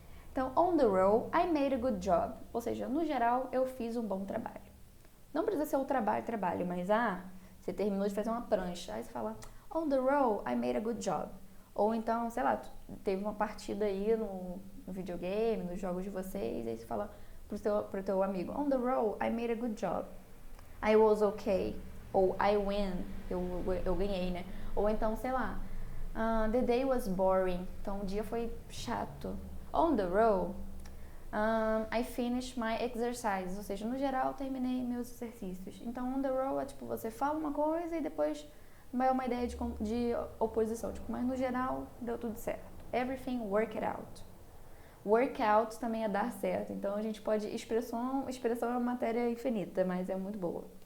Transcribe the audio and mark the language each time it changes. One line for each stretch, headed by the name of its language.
Portuguese: Então,
English: on the roll, I made a good job.
Portuguese: Ou seja, no geral, eu fiz um bom trabalho. Não precisa ser o trabalho, mas você terminou de fazer uma prancha. Aí você fala,
English: on the roll, I made a good job.
Portuguese: Ou então, sei lá, teve uma partida aí no videogame, nos jogos de vocês, aí você fala pro teu amigo, on the roll, I made a good job.
English: I was okay.
Portuguese: Ou
English: I win,
Portuguese: eu ganhei, né? Ou então, sei lá,
English: the day was boring.
Portuguese: Então, o dia foi chato.
English: On the roll, I finished my exercises.
Portuguese: Ou seja, no geral, terminei meus exercícios. Então,
English: on the roll
Portuguese: é tipo, você fala uma coisa e depois vai uma ideia de oposição. Tipo, mas no geral, deu tudo certo.
English: Everything worked out.
Portuguese: Workout também é dar certo. Então, a gente pode... Expressão é uma matéria infinita, mas é muito boa.